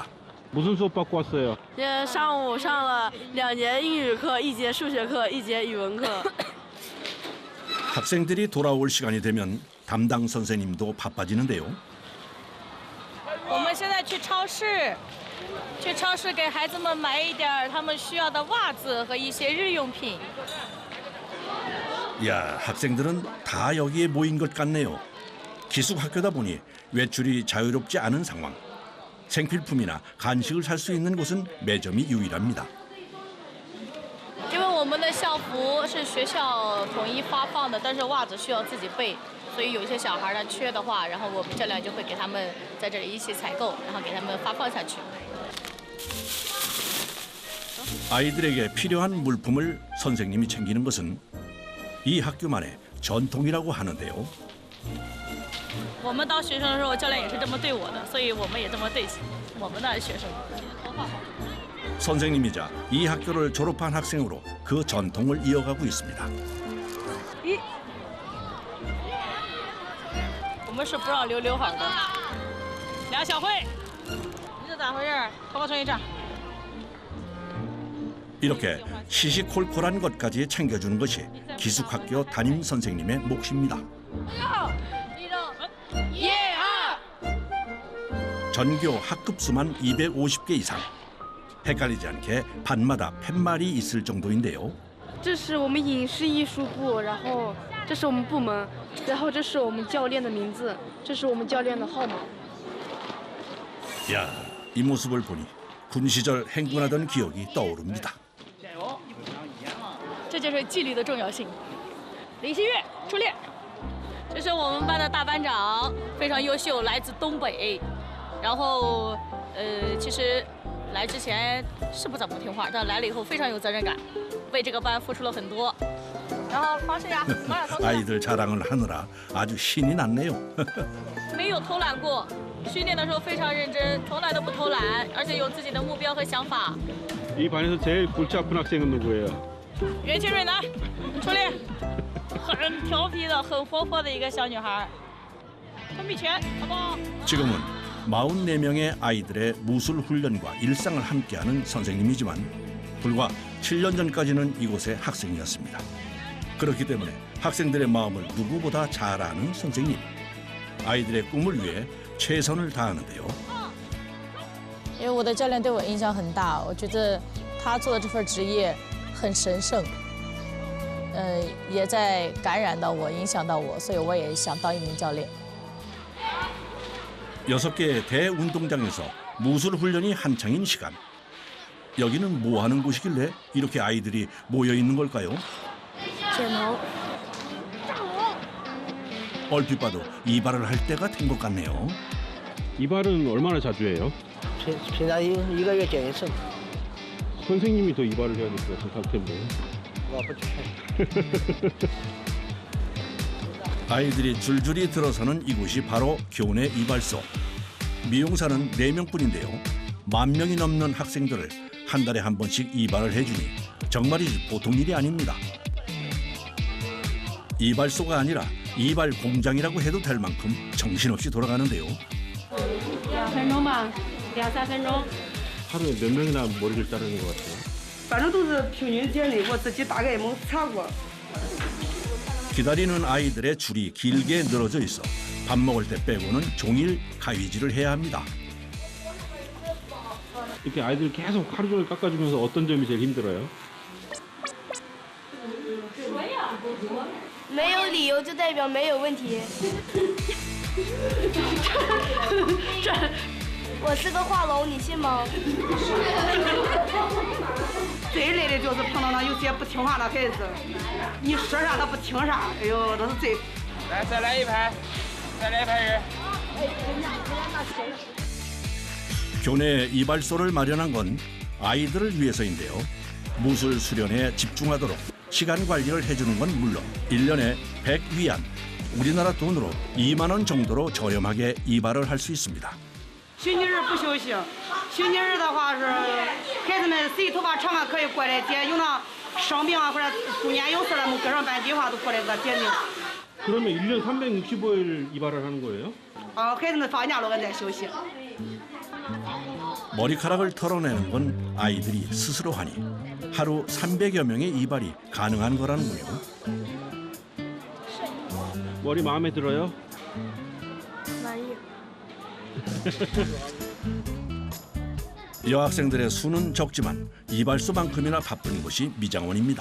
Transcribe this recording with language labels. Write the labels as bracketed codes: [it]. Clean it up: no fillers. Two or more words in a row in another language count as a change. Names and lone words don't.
[ko] 무슨 수업 받고 왔어요? [zh] 上午上了2节英语课，1节数学课，1节语文课。 [ko] 학생들이 돌아올 시간이 되면 담당 선생님도 바빠지는데요. [zh] 我们现在去超市，给孩子们买一点他们需要的袜子和一些日用品。 [ko] 야, 학생들은 다 여기에 모인 것 같네요. 기숙학교다 보니 외출이 자유롭지 않은 상황. 생필품이나 간식을 살 수 있는 곳은 매점이 유일합니다. [zh] 因为我们的校服是学校统一发放的，但是袜子需要自己备，所以有一些小孩呢缺的话，然后我们教练就会给他们在这里一起采购，然后给他们发放下去。 [ko] 아이들에게 필요한 물품을 선생님이 챙기는 것은 이 학교만의 전통이라고 하는데요. [zh] 我们当学生的时候，教练也是这么对我的，所以我们也这么对我们的学生。 [ko] 선생님이자 이 학교를 졸업한 학생으로 그 전통을 이어가고 있습니다. [zh] 我们是不让留刘海的。梁小慧，你这咋回事？头发重新扎。 [ko] 이렇게 시시콜콜한 것까지 챙겨주는 것이 기숙학교 담임 선생님의 몫입니다. 전교 학급 수만 250개 이상. 헷갈리지 않게 반마다 팻말이 있을 정도인데요. [zh] 这是我们影视艺术部，然后这是我们部门，然后这是我们教练的名字，这是我们教练的号码。 [ko] 야, 이 모습을 보니 군 시절 행군하던 기억이 떠오릅니다. [zh] 这就是纪律的重要性。林新月出列，这是我们班的大班长，非常优秀，来自东北。然后，其实来之前是不怎么听话，但来了以后非常有责任感，为这个班付出了很多。然后黄世雅， [ko] 아이들 자랑을 하느라 아주 신이 났네요. [zh] 没有偷懒过，训练的时候非常认真，从来都不偷懒，而且有自己的目标和想法。 [ko] 이 반에서 제일 골치 아픈 학생은 누구예요? [zh] 袁清瑞呢？出列，很调皮的、很活泼的一个小女孩。孙碧泉，好不好？ [ko] 지금은 44명의 아이들의 무술 훈련과 일상을 함께하는 선생님이지만 불과 7년 전까지는 이곳의 학생이었습니다. 그렇기 때문에 학생들의 마음을 누구보다 잘 아는 선생님. 아이들의 꿈을 위해 최선을 다하는데요. [zh] 因为我的教练对我影响很大，我觉得他做的这份职业很神圣，也在感染到我、影响到我，所以我也想当一名教练。 [ko] 6개의 대운동장에서 무술 훈련이 한창인 시간. 여기는 뭐 하는 곳이길래 이렇게 아이들이 모여 있는 걸까요? [zh] 剪毛。 [ko] 얼핏 봐도 이발을 할 때가 된 것 같네요. 이발은 얼마나 자주 해요? [zh] 平常一个月检一次。 [ko] 선생님이 더 이발을 해야 될 것 같은 상태인데. [zh] 我不去。 [ko] 아이들이 줄줄이 들어서는 이곳이 바로 교내 이발소. 미용사는 4명뿐인데요. 10,000명이 넘는 학생들을 한 달에 한 번씩 이발을 해주니 정말이지 보통 일이 아닙니다. 이발소가 아니라 이발 공장이라고 해도 될 만큼 정신없이 돌아가는데요. [zh] 2 分钟吧，2、3分钟。 [ko] 하루에 몇 명이나 머리를 자르는 것 같아요? [zh] 反正都是平均节内，我自己大概也没查过。 [ko] 기다리는 아이들의 줄이 길게 늘어져 있어 밥 먹을 때 빼고는 종일 가위질을 해야 합니다. 이렇게 아이들 계속 하루 종일 깎아주면서 어떤 점이 제일 힘들어요? [zh] 没有理由就代表没有问题。我是个画龙，你信吗？最累的就是碰到那有些不听话的孩子，你说啥他不听啥，哎呦，那是最。来，再来一排，再来一排人。 [ko] 교내 이발소를 마련한 건 아이들을 위해서인데요. 무술 수련에 집중하도록 시간 관리를 해주는 건 물론 1년에 100위안, 우리나라 돈으로 2만 원 정도로 저렴하게 이발을 할 수 있습니다. [zh] 休息日不休息，休息日的话是孩子们谁头发长啊可以过来剪，有那生病啊或者中间有事了，我们跟上班计划都过来给他剪的。 [ko] 그러면 1년 365일 이발을 하는 거예요? [zh] 孩子们放假了我在休息。 [ko] 머리카락을 털어내는 건 아이들이 스스로 하니 하루 300여 명의 이발이 가능한 거라는군요. 머리 마음에 들어요? 여학생들의 수는 적지만 이발소만큼이나 바쁜 곳이 미장원입니다.